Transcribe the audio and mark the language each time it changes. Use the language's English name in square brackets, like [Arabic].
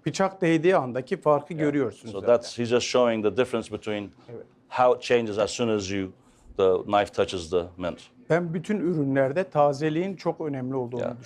[Turkish] Bıçak değdiği andaki farkı görüyorsunuz. [English] So [Turkish] zaten. [English] he's just showing the difference between how it changes as soon as the knife touches the mint. [Turkish] Ben bütün ürünlerde tazeliğin çok önemli olduğunu düşünüyorum.